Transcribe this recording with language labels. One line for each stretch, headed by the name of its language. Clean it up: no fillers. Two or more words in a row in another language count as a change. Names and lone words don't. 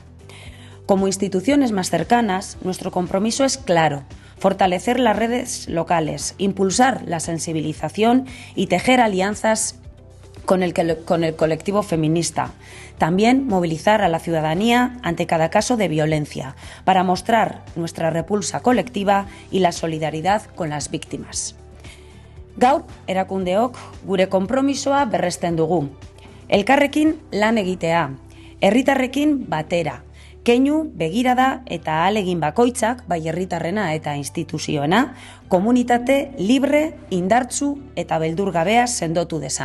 Spanish: Como instituciones más cercanas, nuestro compromiso es claro: fortalecer las redes locales, impulsar la sensibilización y tejer alianzas con el colectivo feminista. También movilizar a la ciudadanía ante cada caso de violencia, para mostrar nuestra repulsa colectiva y la solidaridad con las víctimas.
Basque: Gaur, erakundeok, gure konpromisoa berresten dugu. Elkarrekin lan egitea, herritarrekin batera, keinu, begirada eta ahalegin bakoitzak, bai herritarrena eta instituzioena, komunitate libre, indartsu eta beldurgabea sendotu dezan.